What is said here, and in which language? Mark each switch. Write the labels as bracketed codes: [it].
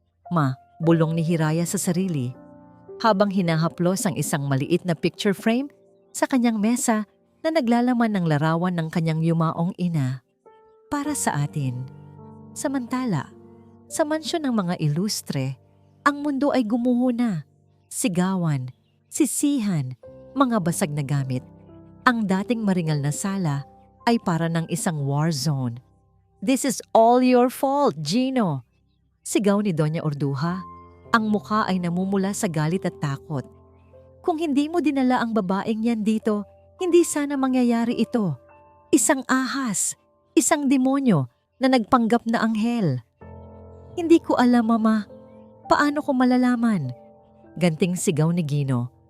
[tl] Ma, bulong ni Hiraya sa sarili, habang hinahaplos ang isang maliit na picture frame sa kanyang mesa na naglalaman ng larawan ng kanyang yumaong ina. Para sa atin. Samantala, sa mansyon ng mga ilustre, ang mundo ay gumuho na. Sigawan, sisihan, mga basag na gamit. Ang dating maringal na sala ay para ng isang war zone. [en] This is all your fault, Gino. [tl] Sigaw ni Doña Orduha. Ang mukha ay namumula sa galit at takot. Kung hindi mo dinala ang babaeng yan dito, hindi sana mangyayari ito. Isang ahas, isang demonyo na nagpanggap na anghel. Hindi ko alam, Mama. Paano ko malalaman? Ganting sigaw ni Gino.